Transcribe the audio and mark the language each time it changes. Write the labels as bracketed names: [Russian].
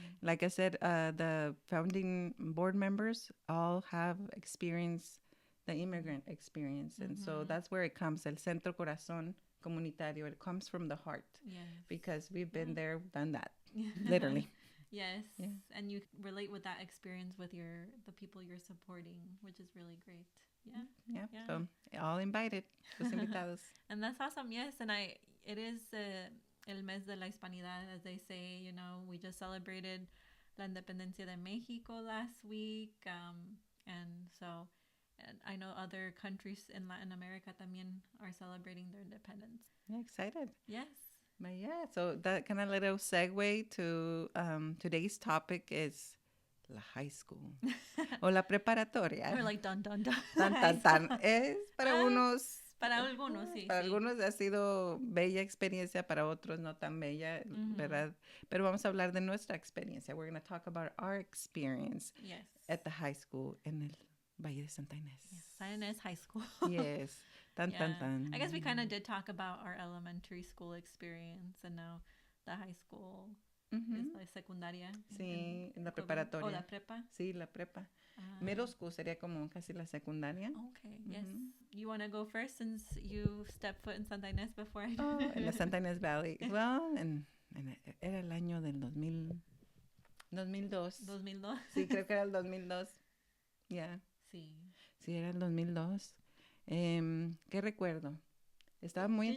[English] Like I said, the founding board members all have experienced the immigrant experience. And so that's where it comes, el Centro Corazón Comunitario. It comes from the heart. Yes. Because we've been there, done that, literally. Yes. And you relate with that experience with the people you're supporting, which is really great. Yeah. So all invited, [Spanish] los invitados. [English] And that's awesome. Yes. And it is [Spanish] el mes de la hispanidad, [English] as they say. We just celebrated [Spanish] la independencia de Mexico [English] last week. And so I know other countries in Latin America [Spanish] también [English] are celebrating their independence. Yeah, excited. Yes. But so that kind of little segue to today's topic is la high school [Spanish] o la preparatoria. [English] We're like dun dun dun. [Spanish] Tan tan tan. Es para unos. Para algunos, sí. Para algunos ha sido bella experiencia, para otros no tan bella, ¿verdad? Pero vamos a hablar de nuestra experiencia. [English] We're going to talk about our experience at the high school [Spanish] en el Valle de Santa Ynez. [English] Yes, Santa Ynez High School. Yes. Tan, tan, tan. I guess we kind of did talk about our elementary school experience, and now the high school is [Spanish] la secundaria. Sí, la preparatoria. ¿O la prepa? Sí, la prepa. Middle school sería como casi la secundaria. [English] Okay, yes. You want to go first since you stepped foot in Santa Ynez before I did? [Spanish] En la Santa Ynez Valley. Well, era el año del 2002. 2002. Sí, creo que era el 2002. Yeah. Sí. Sí, era el 2002. ¿Qué recuerdo? Estaba muy...